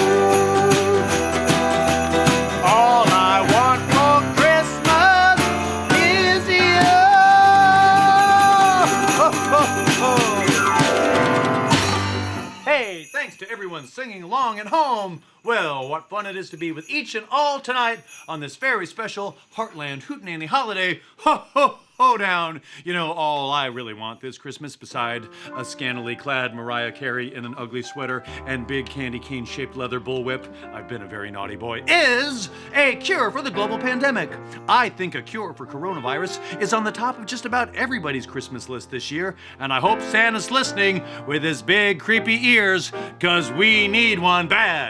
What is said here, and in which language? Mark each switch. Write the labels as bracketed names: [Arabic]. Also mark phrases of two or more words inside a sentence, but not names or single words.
[English] All I want for Christmas is you. Ho, ho, ho. Hey, thanks to everyone singing along at home. Well, what fun it is to be with each and all tonight on this very special Hartland Hootenanny holiday. Ho, ho, ho down. You know, all I really want this Christmas, beside a scantily clad Mariah Carey in an ugly sweater and big candy cane-shaped leather bullwhip, I've been a very naughty boy, is a cure for the global pandemic. I think a cure for coronavirus is on the top of just about everybody's Christmas list this year, and I hope Santa's listening with his big creepy ears, 'cause we need one bad.